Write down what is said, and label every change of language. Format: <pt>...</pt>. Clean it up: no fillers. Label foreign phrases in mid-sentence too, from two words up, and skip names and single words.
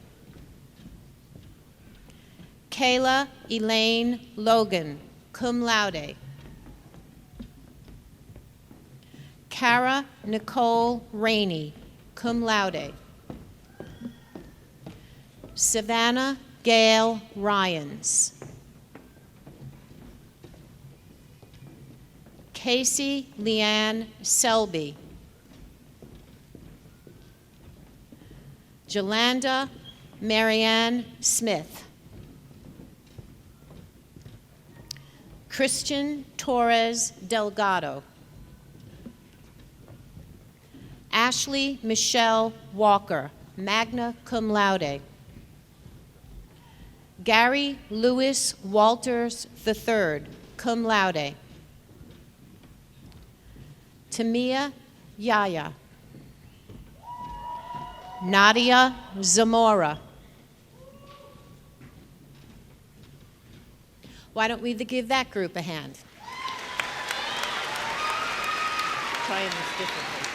<en>Kayla Elaine Logan,</en> <la>cum laude.</la> <en>Cara Nicole Rainey,</en> <la>cum laude.</la> <en>Savannah Gail Ryans. Casey Leanne Selby. Jolanda Marianne Smith. Christian Torres Delgado. Ashley Michelle Walker,</en> <la>magna cum laude.</la> <en>Gary Lewis Walters III,</en> <la>cum laude.</la> <en>Tamia Yaya. Nadia Zamora. Why don't we give that group a hand? Trying this differently.</en>